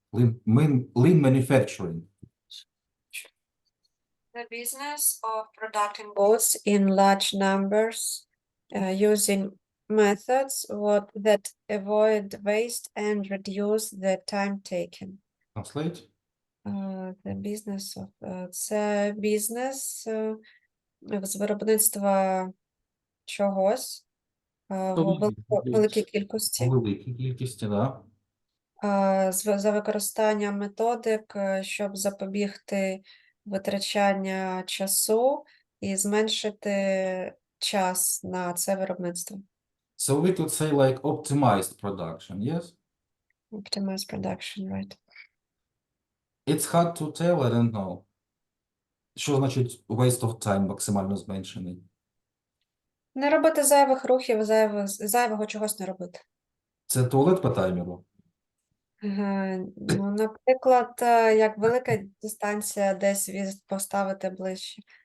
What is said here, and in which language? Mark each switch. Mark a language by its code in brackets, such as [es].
[en] Lean manufacturing. The business of producing goods in large numbers using methods that avoid waste and reduce the time taken. Translate. The business of [uk] це бізнес з виробництва чогось в великій кількості. Великій кількості, да. За використання методик, щоб запобігти витрачання часу і зменшити час на це виробництво. [en] So we could say like optimized production, yes? Optimize production, right. It's hard to tell, I don't know. [uk] Що значить [en] waste of time [uk] максимально зменшений? Не робити зайвих рухів, зайвого чогось не робити. Це туалет по таймеру? Ну, наприклад, як велика дистанція десь поставити ближче.